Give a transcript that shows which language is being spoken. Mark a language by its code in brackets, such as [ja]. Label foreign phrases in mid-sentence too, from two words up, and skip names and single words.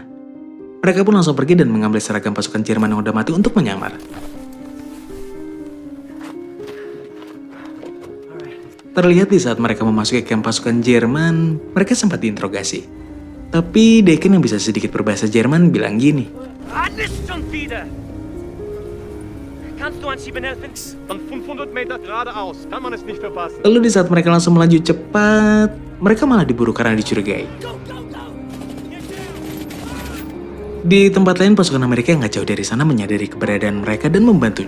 [id] Mereka pun langsung pergi dan mengambil seragam pasukan Jerman yang udah mati untuk menyamar. Terlihat di saat mereka memasuki kamp pasukan Jerman, mereka sempat diinterogasi. Tapi Deacon yang bisa sedikit berbahasa Jerman bilang gini. [de] Alles schon wieder! Kannst du anschieben helfen? Von 500 Meter geradeaus, kann man es nicht verpassen. [id] Lalu di saat mereka langsung melaju cepat, mereka malah diburu karena dicurigai. Di tempat lain, pasukan Amerika yang gak jauh dari sana menyadari keberadaan mereka dan membantunya.